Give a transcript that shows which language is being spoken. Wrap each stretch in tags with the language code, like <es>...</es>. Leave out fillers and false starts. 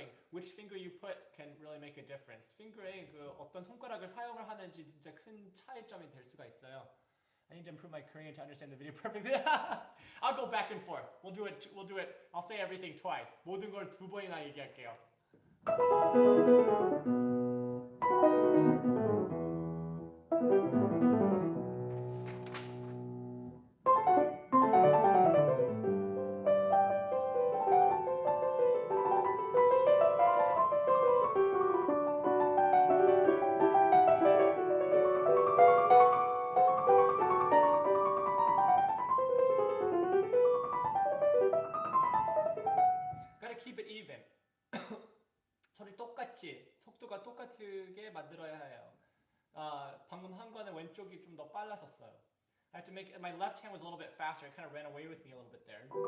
<en>which finger you put can really make a difference.</en> <ko>핑거에 그 어떤 손가락을 사용을 하는지 진짜 큰 차이점이 될 수가 있어요.</ko> <en>I need to improve my Korean to understand the video perfectly. I'll go back and forth. We'll do it. I'll say everything twice.</en> <ko>모든 걸 두 번이나 얘기할게요.</ko> <en>Keep it even.</en> <ko>소리 똑같이 속도가 똑같게 만들어야 해요. 방금 한 거는 왼쪽이 좀 더 빨랐었어요.</ko> <en>I had to make my left hand was a little bit faster. It kind of ran away with me a little bit there.</en>